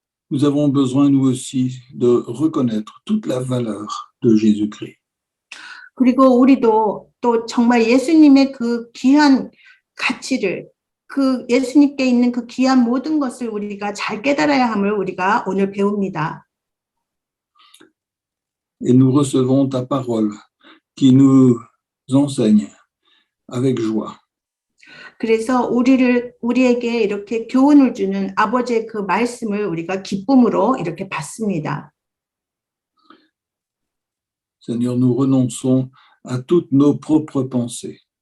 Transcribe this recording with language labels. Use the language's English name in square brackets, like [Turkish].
[French] Nous avons besoin, nous aussi, de reconnaître toute la valeur de Jésus-Christ. [Korean] 그리고 우리도 또 정말 예수님의 그 귀한 가치를 그 예수님께 있는 그 귀한 모든 것을 우리가 잘 깨달아야 함을 우리가 오늘 배웁니다. [French] Et nous recevons ta parole qui nous enseigne avec joie. [Korean] 그래서 우리에게 이렇게 교훈을 주는 아버지의 그 말씀을 우리가 기쁨으로 이렇게 받습니다. [French] Seigneur, nous renonçons à toutes nos propres pensées.